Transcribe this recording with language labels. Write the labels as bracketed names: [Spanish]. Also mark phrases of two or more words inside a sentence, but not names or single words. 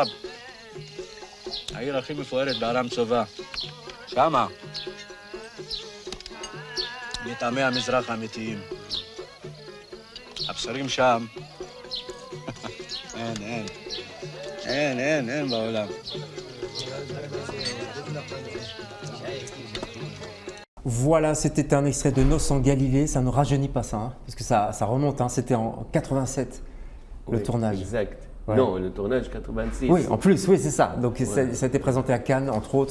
[Hebrew] העיר הכי מפוארת בארם צובא. שמה. מטעמי המזרח האמיתיים. הבשרים שם. אין בעולם. [French] Voilà, c'était un extrait de Noces en Galilée. Ça ne rajeunit pas ça, hein, parce que ça remonte. Hein, c'était en 87, le Oui, tournage. Exact. Ouais. Non, le tournage 86. Oui, en plus, oui, c'est ça. Donc ça a été présenté à Cannes, entre autres.